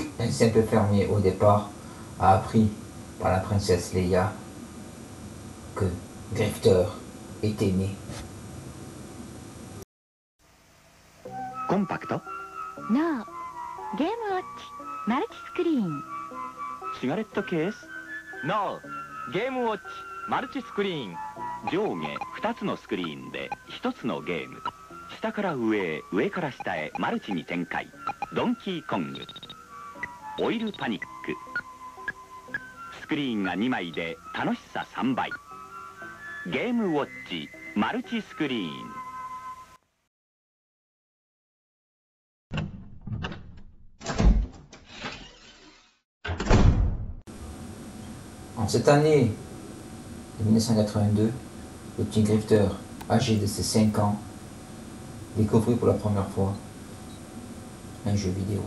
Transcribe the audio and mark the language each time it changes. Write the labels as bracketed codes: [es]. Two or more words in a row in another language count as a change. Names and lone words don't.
[fr] un simple fermier au départ, a appris par la princesse Leia que Grifter était né. [ja] コンパクト No ゲームウォッチマルチスクリーンシガレットケース No ゲームウォッチマルチスクリーン上下2つのスクリーンで1つのゲーム下から上へ上から下へマルチに展開ドンキーコングオイルパニックスクリーンが2枚で楽しさ3倍ゲームウォッチマルチスクリーン [fr] En cette année de 1982, le petit Grifter, âgé de ses 5 ans, découvrit pour la première fois un jeu vidéo.